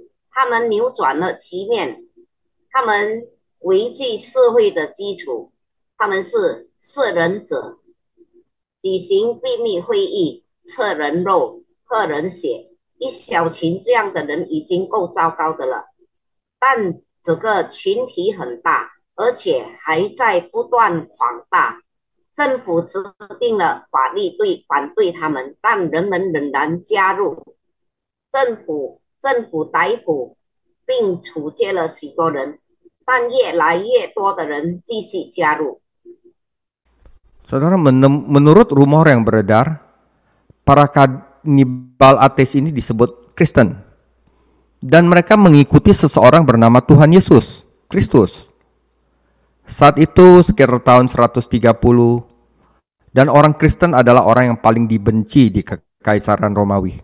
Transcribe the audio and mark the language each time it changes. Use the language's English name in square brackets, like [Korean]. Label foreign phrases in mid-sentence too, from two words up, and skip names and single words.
[Chinese] 他们扭转了局面，他们维系社会的基础，他们是摄人者，举行秘密会议，测人肉，喝人血，一小群这样的人已经够糟糕的了，但这个群体很大，而且还在不断扩大。政府制定了法律反对他们，但人们仍然加入。政府逮捕并处决了许多人，但越来越多的人继续加入。 [Indonesian] Saudara, menurut rumor yang beredar, para kanibal ateis ini disebut Kristen, dan mereka mengikuti seseorang bernama Tuhan Yesus Kristus. Saat itu sekitar tahun 130, dan orang Kristen adalah orang yang paling dibenci di Kekaisaran Romawi.